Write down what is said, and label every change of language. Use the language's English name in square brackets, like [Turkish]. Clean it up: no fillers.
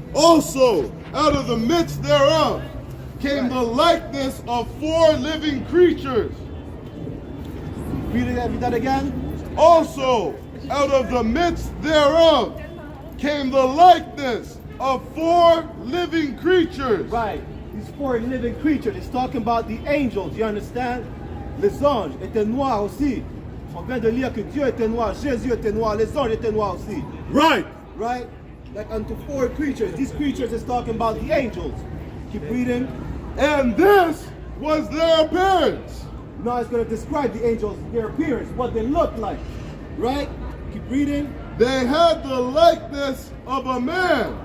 [English] Also, out of the midst thereof came the likeness of 4 living creatures. Read that again. Also, out of the midst thereof came the likeness of 4 living creatures. Right. These 4 living creatures. It's talking about the angels. You understand? [French] Les anges étaient noirs aussi. On vient de lire que Dieu était noir, Jésus était noir, les anges étaient noirs aussi. [English] Right. Right? Like unto 4 creatures. These creatures is talking about the angels. Keep reading. And this was their appearance. Now it's going to describe the angels, their appearance, what they look like. Right? Keep reading. They had the likeness of a man.